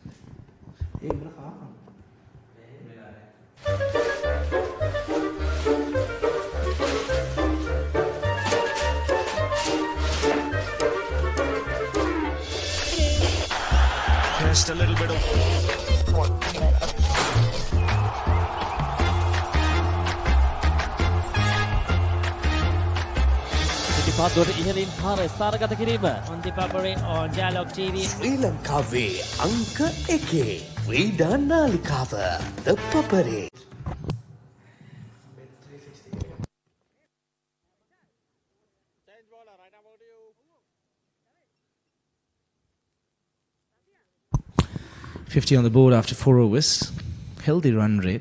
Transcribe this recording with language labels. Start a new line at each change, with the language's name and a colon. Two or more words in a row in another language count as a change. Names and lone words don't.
English: Just a little bit of...
Sinhala: පාදුවට ඉහළින් පාර ස්ථානගත කිරීම
English: on the Papare on Dialog TV
Sinhala: ශ්‍රී ලංකාවේ අංක 1 ක්‍රීඩා නාලිකාව The Papare.
English: $50 on the board after 4 overs. Healthy run rate.